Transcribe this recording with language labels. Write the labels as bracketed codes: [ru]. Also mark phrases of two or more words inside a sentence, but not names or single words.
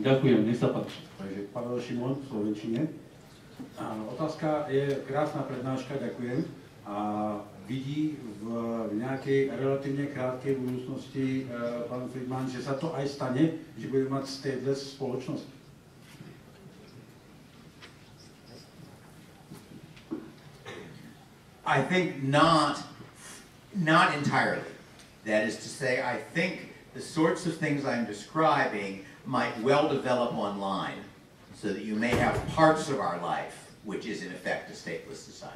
[sk] Ďakujem, nech sa páči. Takže Pavel Šimon v slovenčine. Otázka je krásna prednáška, ďakujem. A vidí v nejakej relatívne krátkej budúcnosti pán Friedman, že sa to aj stane, že bude mať stateless spoločnosť? [en] I think not entirely. That is to say, I think the sorts of things I'm describing might well develop online so that you may have parts of our life which is in effect a stateless society.